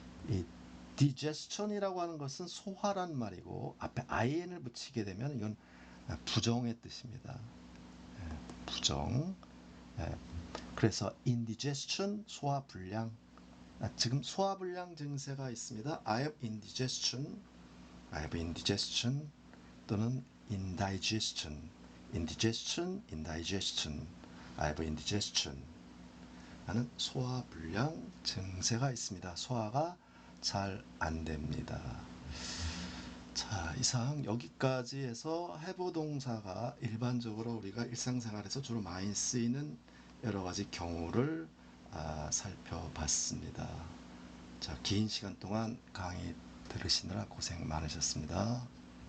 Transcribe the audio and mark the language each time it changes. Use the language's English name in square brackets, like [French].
[Korean] 이 digestion이라고 하는 것은 소화란 말이고 앞에 in을 붙이게 되면 이건 부정의 뜻입니다. 부정. 예. 그래서 indigestion, 소화불량. 지금 소화불량 증세가 있습니다. [English] I have indigestion, I have indigestion [Korean] 또는 [English] indigestion, indigestion, indigestion, I have indigestion [Korean] 하는 소화불량 증세가 있습니다. 소화가 잘 안 됩니다. 자, 이상 여기까지 해서 have 동사가 일반적으로 우리가 일상생활에서 주로 많이 쓰이는 여러 가지 경우를 살펴봤습니다. 자, 긴 시간 동안 강의 들으시느라 고생 많으셨습니다.